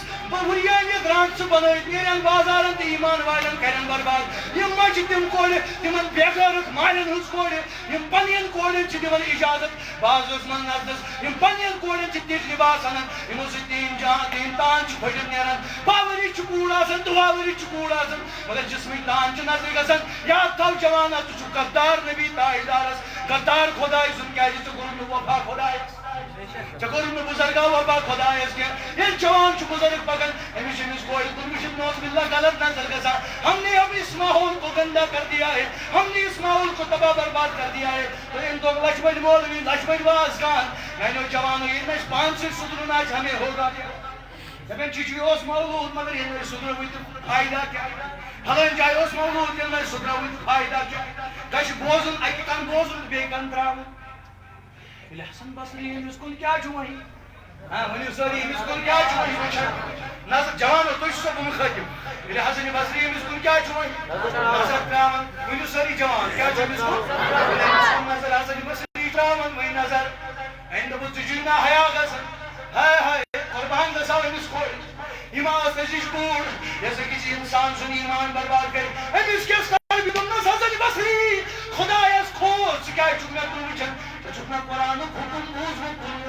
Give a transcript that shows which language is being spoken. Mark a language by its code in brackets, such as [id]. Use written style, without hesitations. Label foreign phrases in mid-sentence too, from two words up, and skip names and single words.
[ks] ہُریانہِ گرٛانٛچہِ بنٲوِتھ نیرن بازارن تہٕ ایٖمان والٮ۪ن کرن برباد یِم ما چھِ تِم کورِ تِمن بےغٲرت مالٮ۪ن ہٕنٛز کورِ یِم پننٮ۪ن کورٮ۪ن چھِ دِوان اجازت بازرس منٛز نژنس یِم پننٮ۪ن کورٮ۪ن چھِ تِتھۍ لباس انان یِمو سۭتۍ تِہِنٛدۍ تان چھِ پھٔٹِتھ نیران باؤری چھِ کوٗر آسان دُعاؤری چھِ کوٗر آسان مگر جسمٕکۍ تان چھِ نظرِ گژھان یاد تھاو جوانا ژٕ چھُکھ غدار نبی تاجدارس غدار خۄداے سُنٛد کیٛازِ ژےٚ کوٚرُتھ نہٕ وفا خۄدایس ژےٚ کوٚرُتھ نہٕ بُزرگا وفا خۄدایس کینٛہہ ییٚلہِ جوان چھُ بُزرگ پکان أمِس چھِ أمِس کورِ کُن وٕچھِتھ نوز باللہ غلط نظر گژھان [ur] ہم نے اب اس ماحول کو گندا کر دیا ہے ہم نے اس ماحول کو تباہ برباد کر دیا ہے [ks] تو ان دو لچمڑ مولوی لچمڑ واز خان میانیو جوانو ییٚلہِ مےٚ پانہٕ سۭتۍ سُدرُن آسہِ [ur] ہمیں ہوگا [ks] کیا دپان چِچی اوس مولوٗد مگر ییٚلہِ مےٚ سُدروٕے تہٕ فایدہ کیٛاہ پھلٲنۍ جایہِ اوس مولوٗد ییٚلہِ مےٚ سُدروٕے تہٕ فایدہ کیٛاہ گژھِ بوزُن اکہِ کن بوزُن بیٚیہِ کن ترٛاوُن ییٚلہِ حسن بصری أمِس کُن کیٛاہ چھُ وۄنۍ ؤنِو سٲری أمِس کُن کیٛاہ چھُ وۄنۍ وٕچھان نظر جوانو تُہۍ چھُ سا گوٚمُت خٲطِب ییٚلہِ حسن بصری أمِس کُن کیٛاہ چھُ وۄنۍ نظر ترٛاوان ؤنِو سٲری جوان کیٛاہ چھُ أمِس کُن ییٚلہِ أمِس کُن نظر حسن بصری ترٛاوان وۄنۍ نظر أمۍ دوٚپُن ژٕ چھُے نا حیا گژھان ہاے ہاے قۄربان گژھو أمِس کورِ یِم ٲس أزِچ کوٗر یۄس أکِس اِنسان سُنٛد ایٖمان برباد کرِ أمِس کیٛاہ کرِ دوٚپنَس حسن بصری خۄدایس کھوژ ژٕ کیٛازِ چھُکھ مےٚ کُن وٕچھان ژٕ چھُکھ نا قرآنُک حُکم بوٗزمُت